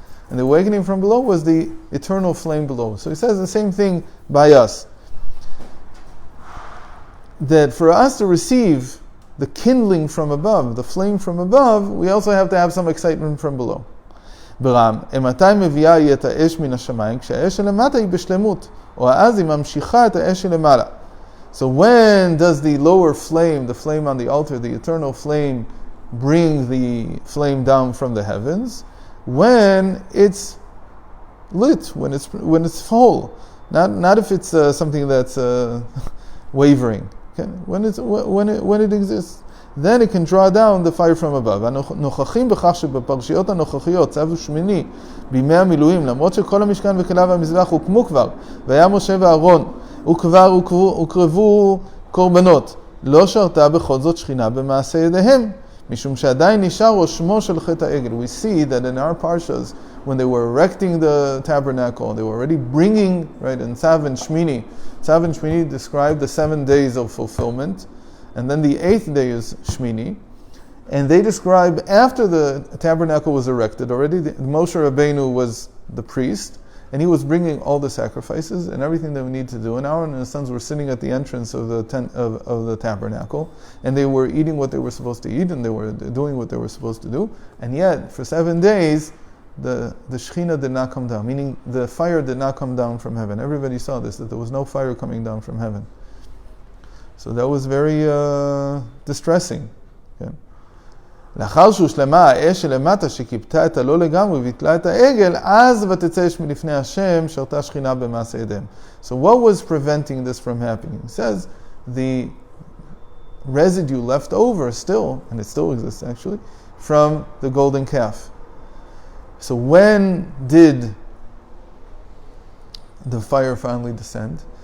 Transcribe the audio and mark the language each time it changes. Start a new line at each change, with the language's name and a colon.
English: And the awakening from below was the eternal flame below. So he says the same thing by us. That for us to receive the kindling from above, the flame from above, we also have to have some excitement from below.
Hebrew: ברם, מתי מביאה היא את האש מן השמיים? כשהאש שלמטה היא בשלמות, או אז היא ממשיכה את האש שלמעלה.
English: So when does the lower flame, the flame on the altar, the eternal flame, bring the flame down from the heavens? When it's lit, when it's full, not if it's something that's wavering. Okay? When it exists. then it can draw down the fire from above.
Hebrew: הנוכחים בכך שבפרשיות הנוכחיות, צו ושמיני, בימי המילואים, למרות שכל המשכן וכליו והמזבח הוקמו כבר, והיה משה ואהרון, וכבר הוקרבו קורבנות, לא שרתה בכל זאת שכינה במעשה ידיהם, משום שעדיין נשאר רושמו של חטא העגל.
English: We see that in our parshas, when they were erecting the tabernacle, they were already bringing, right, in Tzav and Shmini. Tzav and Shmini describe the 7 days of fulfillment, and then the 8th day is Shmini. And they describe after the tabernacle was erected, already Moshe Rabbeinu was the priest, and he was bringing all the sacrifices and everything that we need to do. And Aaron and his sons were sitting at the entrance of the tent of the tabernacle, and they were eating what they were supposed to eat, and they were doing what they were supposed to do. And yet, for 7 days, the Shekhinah did not come down, meaning the fire did not come down from heaven. Everybody saw this, that there was no fire coming down from heaven. So that was very distressing. Okay?
Hebrew: לאחר שהושלמה האש שלמטה שכיבתה את הלא לגמרי וביטלה את העגל, אז ותצא אש מלפני השם שרתה שכינה במעשה ידיהם.
English: So what was preventing this from happening? It says the residue left over still, and it still exists actually, from the golden calf. So when did the fire finally descend?